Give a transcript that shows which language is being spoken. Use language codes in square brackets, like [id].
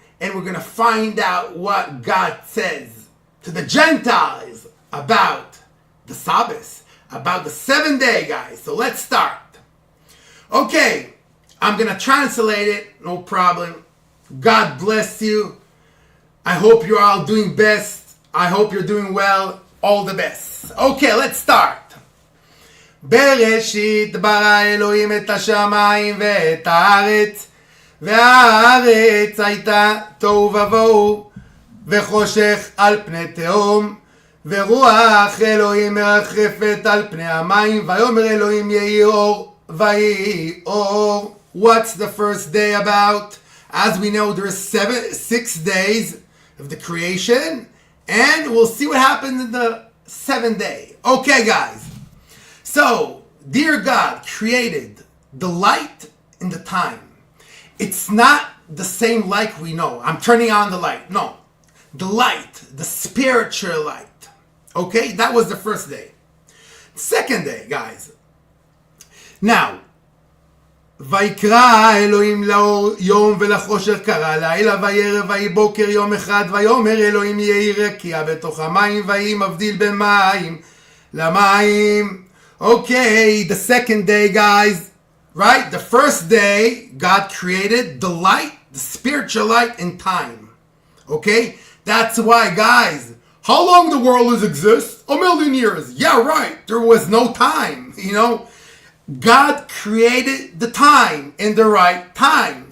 [en] And we're going to find out what God says to the Gentiles about the Sabbath, about the 7th day, guys. So let's start. Okay, I'm going to translate it. No problem. God bless you. I hope you're all doing best. I hope you're doing well. All the best. Okay, let's start. [he] Bereshit Bara Elohim et hashamayim ve'et haaretz והארץ הייתה תוהו ובוהו וחושך על פני תהום ורוח אלוהים מרחפת על פני המים ויאמר אלוהים יהי אור ויהי אור. [en] What's the first day about? As we know, there's 6 days of the creation, and we'll see what happens in the 7th day. Okay, guys. So, dear God created the light and the time. It's not the same light we know. I'm turning on the light. No. The light, the spiritual light. Okay? That was the first day. 2nd day, guys. [he] Now, ויקרא אלוהים לאור יום ולחושך קרא לילה וירא ויהי בוקר יום אחד ויאמר אלוהים יהי רקיע בתוך המים ויהי מבדיל בין מים למים. [en] Okay, the 2nd day, guys, right? The first day, God created the light, the spiritual light in time. Okay? That's why, guys, how long the world has existed? 1,000,000 years. Yeah, right. There was no time, you know? God created the time in the right time.